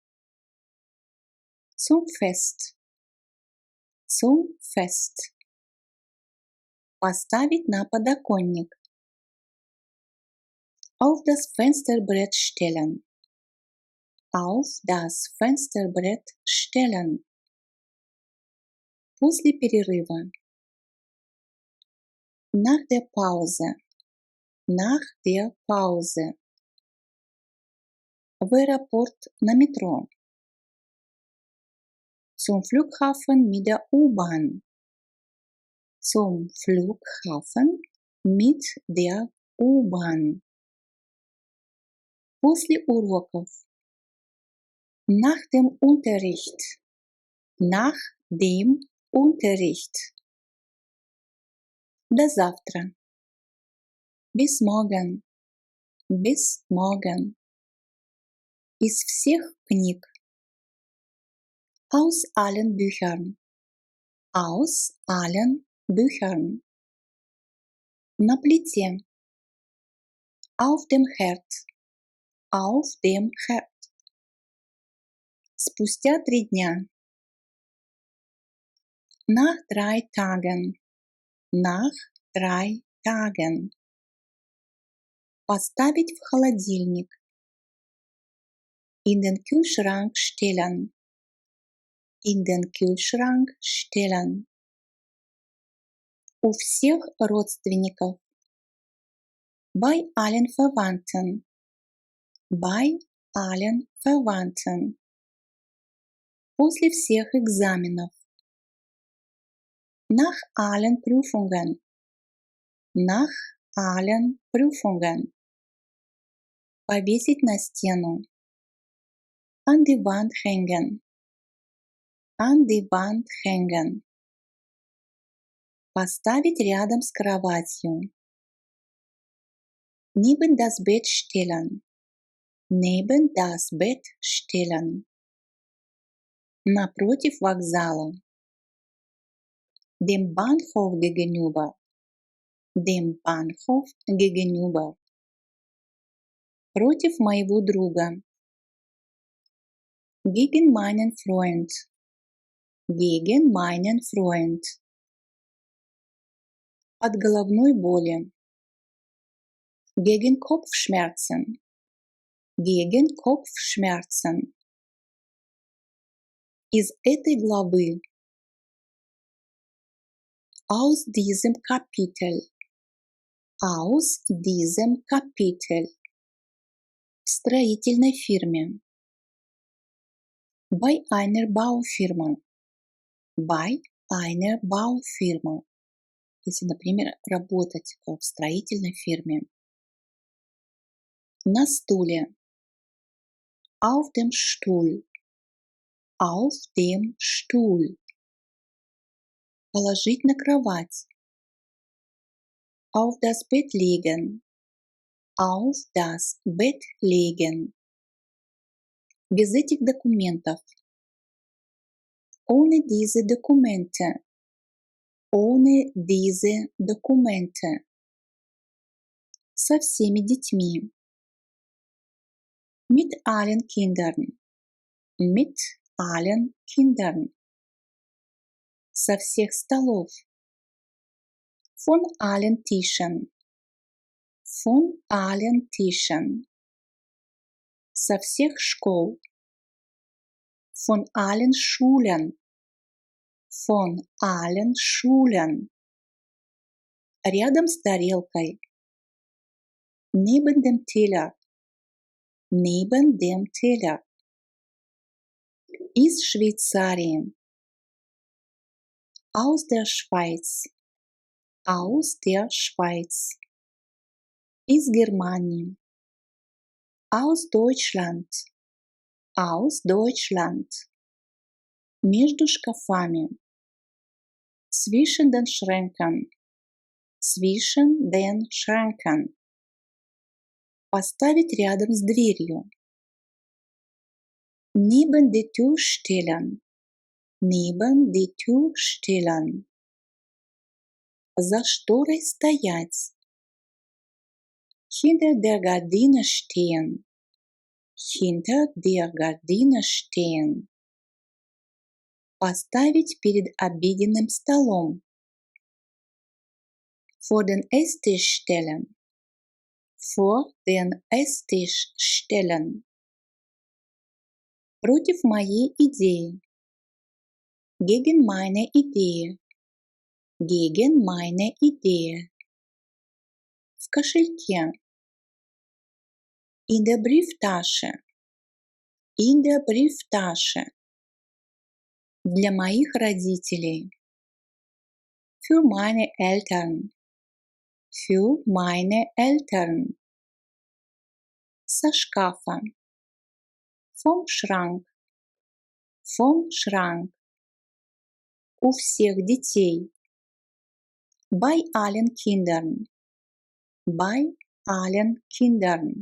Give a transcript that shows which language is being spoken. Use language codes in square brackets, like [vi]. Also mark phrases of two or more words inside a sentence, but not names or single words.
[de] Zum Fest. Zum Fest. [ru] Поставить на подоконник. [de] Auf das Fensterbrett stellen. Auf das Fensterbrett stellen. [ru] После перерыва. [de] Nach der Pause. Nach der Pause. [ru] В аэропорт на метро. [de] Zum Flughafen mit der U-Bahn. Zum Flughafen mit der U-Bahn. [ru] После уроков. [de] Nach dem Unterricht. Nach dem Unterricht. [ru] До завтра. [de] Bis morgen. Bis morgen. [ru] Из всех книг. [de] Aus allen Büchern. Aus allen Büchern. [ru] На плите. [de] Auf dem Herd. Auf dem Herd. [ru] Спустя 3 дня. [de] Nach 3 Tagen. Nach 3 Tagen. [ru] Поставить в холодильник. [de] In den Kühlschrank stellen. In den Kühlschrank stellen. [ru] У всех родственников. [de] Bei allen Verwandten. Bei allen Verwandten. [ru] После всех экзаменов. [de] Nach allen Prüfungen. Nach allen Prüfungen. [ru] Повесить на стену. [de] An die Wand hängen. An die Wand hängen. [ru] Поставить рядом с кроватью. [de] Neben das Bett stellen. Neben das Bett stellen. [ru] Напротив вокзала. [de] Dem Bahnhof gegenüber. Dem Bahnhof gegenüber. [ru] Против моего друга. [de] Gegen meinen Freund. Gegen meinen Freund. [ru] От головной боли. [de] Gegen Kopfschmerzen. Gegen Kopfschmerzen. [ru] Из этой главы. [de] Aus diesem Kapitel. Aus diesem Kapitel. [ru] В строительной фирме. [de] Bei einer Baufirma. Bei einer Baufirma. [ru] Если, например, работать в строительной фирме. На стуле. [de] Auf dem Stuhl. Auf dem Stuhl. [ru] Положить на кровать. [de] Auf das Bett legen. Auf das Bett legen. [ru] Без этих документов. [de] Ohne diese Dokumente. Ohne diese Dokumente. [ru] Со всеми детьми. [de] Mit allen Kindern. Mit allen Kindern. [ru] Со всех столов. [de] Von allen Tischen. Von allen Tischen. [ru] Со всех школ. [de] Von allen Schulen. Von allen Schulen. [ru] Рядом с тарелкой. [de] Neben dem Teller. Neben dem Teller. [ru] Из Швейцарии. [de] Aus der Schweiz. Aus der Schweiz. [ru] Из Германии. [de] Aus Deutschland. Aus Deutschland. [ru] Между шкафами. [de] Zwischen den Schränken. Zwischen den Schränken. [ru] Поставить рядом с дверью. [de] Neben die Tür stellen. Neben die Tür stellen. [ru] За шторой стоять. [de] Hinter der Gardine stehen. Hinter der Gardine stehen. [ru] Поставить перед обеденным столом. [de] Vor den Esstisch stellen. Vor den Esstisch stellen. [ru] Против моей идеи. [de] Gegen meine Idee. Gegen meine Idee. [ru] В кошельке. [de] In der Brieftasche. In der Brieftasche. [ru] Для моих родителей. [de] Für meine Eltern. Für meine Eltern. [ru] Со шкафа. [de] Vom Schrank. Vom Schrank. [ru] У всех детей. [de] Bei allen Kindern. Bei allen Kindern.